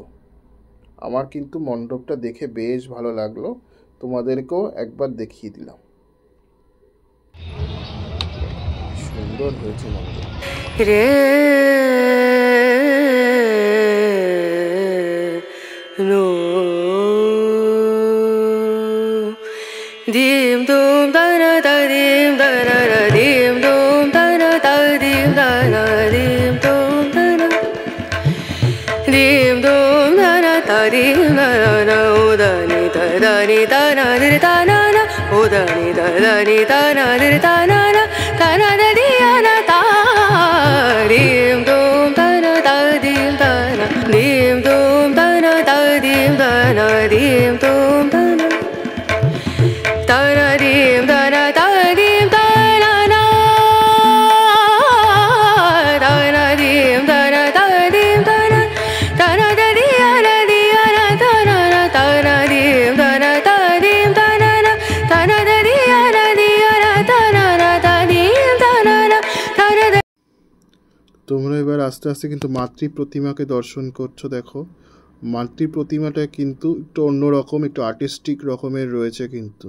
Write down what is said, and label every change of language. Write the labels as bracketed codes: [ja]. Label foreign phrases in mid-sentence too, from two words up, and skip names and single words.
[bn] আমার কিন্তু মণ্ডপটা দেখে বেশ ভালো লাগলো, তোমাদেরকেও একবার দেখিয়ে দিলাম। সুন্দর হয়েছে মণ্ডপ। রে নো দিম দুম দানা দিম দানা দিম দুম দানা দিম দানা দিম দুম দানা দিম দুম দানা দিম দানা উদানি দানি দানা দির দানা উদানি দানি দানা দির দানা দানা দিয়ানা তা দিম দুম দানা দিম দানা দিম দুম দানা দিম দানা দিম দুম দানা তারা দিম দানা দিম দানা না তারা দিম দানা দিম দানা তারা দিয়ানা দিয়ানা তারা তারা দিম দানা দিম দানা তারা দিয়ানা দিয়ানা তারা দিম দানা তারা। তোমরা এবার আস্তে আস্তে কিন্তু মাতৃ প্রতিমাকে দর্শন করছো। দেখো মাতৃ প্রতিমাটা কিন্তু একটু অন্যরকম, একটু আর্টিস্টিক রকমের রয়েছে কিন্তু।